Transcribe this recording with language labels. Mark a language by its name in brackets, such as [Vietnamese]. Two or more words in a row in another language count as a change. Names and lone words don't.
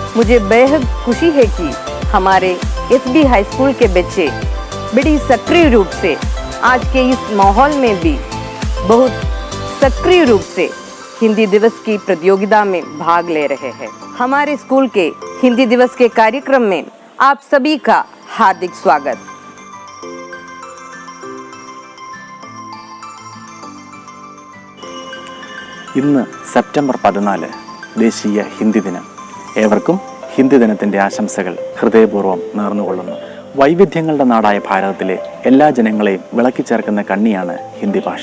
[Hindi] मुझे बेहद खुशी है कि हमारे एसबी हाई स्कूल के बच्चे बड़ी सक्रिय रूप से आज के इस माहौल में भी बहुत सक्रिय रूप से हिंदी दिवस की प्रतियोगिता में भाग ले रहे हैं। हमारे स्कूल के हिंदी दिवस के कार्यक्रम में आप सभी का हार्दिक स्वागत। [Malayalam] ഇന്ന് സെപ്റ്റംബർ 14 ദേശീയ ഹിന്ദി ദിനം. ഏവർക്കും ഹിന്ദി ദിനത്തിൻ്റെ ആശംസകൾ ഹൃദയപൂർവ്വം നേർന്നുകൊള്ളുന്നു. വൈവിധ്യങ്ങളുടെ നാടായ ഭാരതത്തിലെ എല്ലാ ജനങ്ങളെയും വിളക്കിച്ചേർക്കുന്ന കണ്ണിയാണ് ഹിന്ദി ഭാഷ.